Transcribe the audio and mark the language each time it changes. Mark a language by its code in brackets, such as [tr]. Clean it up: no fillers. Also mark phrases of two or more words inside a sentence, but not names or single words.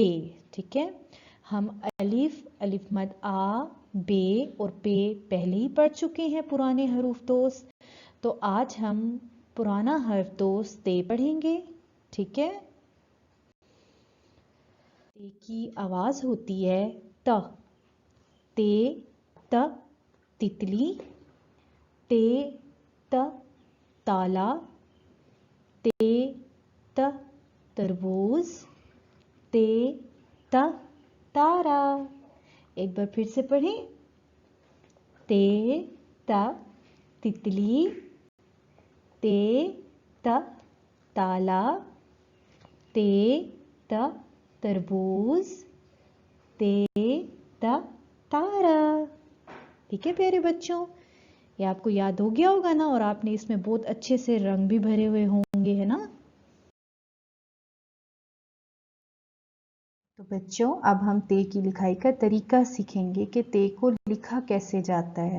[ur] ٹھیک ہے، ہم الف مد آ، بے اور پے پہلے ہی پڑھ چکے ہیں پرانے حروف دوست. تو آج ہم پرانا حرف دوست تے پڑھیں گے. ٹھیک ہے، تے کی آواز ہوتی ہے ت. تے ت تتلی، تے ت تالا، تے ت تربوز، تے ت تارا. ایک بار پھر سے پڑھیں. تے ت تتلی، تے ت تالا، تے ت تربوز، تے ت تارا. ٹھیک ہے پیارے بچو، یہ آپ کو یاد ہو گیا ہوگا نا، اور آپ نے اس میں بہت اچھے سے رنگ بھی بھرے ہوئے ہوں گے، ہے نا. تو بچو، اب ہم تے کی لکھائی کا طریقہ سیکھیں گے کہ تے کو لکھا کیسے جاتا ہے.